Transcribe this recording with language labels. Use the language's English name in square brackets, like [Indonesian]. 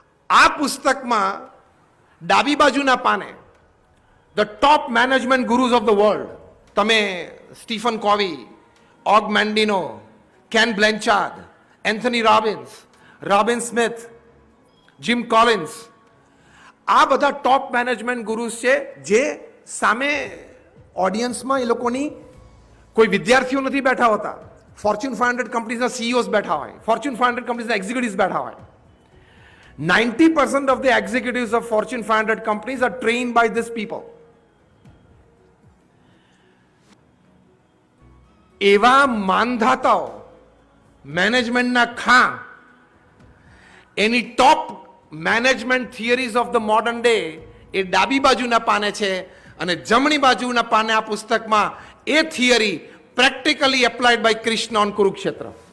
[Gujarati] આ પુસ્તકમાં ડાબી બાજુના પાને [English] the top management gurus of the world, [Gujarati] તમે Stephen કોવી, ઓગ મેન્ડિનો, can બ્લેન્ચાર્ડ, Anthony Robbins, Robin Smith, gym Collins, આ બધા ટોપ મેનેજમેન્ટ ગુરુઝ છે. જે સામે ઓડિયન્સમાં એ લોકોની કોઈ વિદ્યાર્થીઓ નથી બેઠા હોતા. ફોર્ચ્યુન 500 કંપનીઝના સીઈઓઝ બેઠા હોય, ફોર્ચ્યુન 500 કંપનીઝના એક્ઝિક્યુટિવ્સ બેઠા હોય. [English] 90% of the executives of Fortune 500 companies are trained by these people. [Gujarati] એવા માનધાતાઓ, મેનેજમેન્ટના ખાં, એની [English] top management theories of the modern day [Gujarati] એ ડાબી બાજુના પાને છે, અને જમણી બાજુના પાને આ પુસ્તકમાં એ theory [English] practically applied by [Gujarati] Krishna on Kurukshetra.